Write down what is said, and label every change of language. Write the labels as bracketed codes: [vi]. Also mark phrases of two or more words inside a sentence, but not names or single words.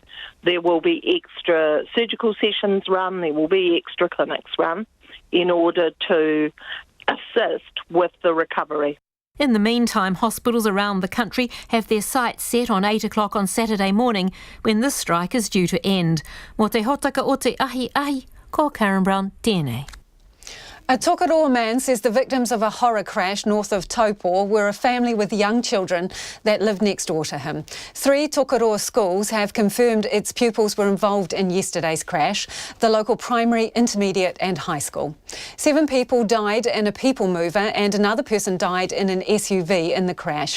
[en] There will be extra surgical sessions run, there will be extra clinics run in order to assist with the recovery. In the meantime, hospitals around the country have their sights set on 8 o'clock on Saturday morning when this strike is due to end. [mi] Mo te hotaka o te ahi, ko Karen Brown, tēnei. [en] A Tokoroa man says the victims of a horror crash north of Taupo were a family with young children that lived next door to him. 3 Tokoroa schools have confirmed its pupils were involved in yesterday's crash, the local primary, intermediate and high school. 7 people died in a people mover and another person died in an SUV in the crash.